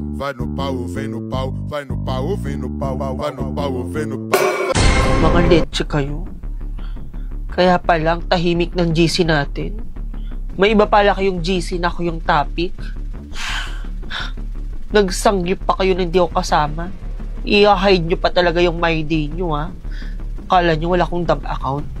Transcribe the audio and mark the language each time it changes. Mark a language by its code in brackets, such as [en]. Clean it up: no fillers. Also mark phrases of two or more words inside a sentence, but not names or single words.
[pt] vai no pau, vem no pau, vai no pau, vem no pau, vai no pau, vem no pau. [tl] Mga leche kayo. Kaya palang tahimik ng GC natin. May iba pala kayong GC na ako yung topic. Nagsanggip pa kayo na hindi ako kasama. I-hide nyo pa talaga yung my day nyo, ha? Akala nyo wala akong dab account.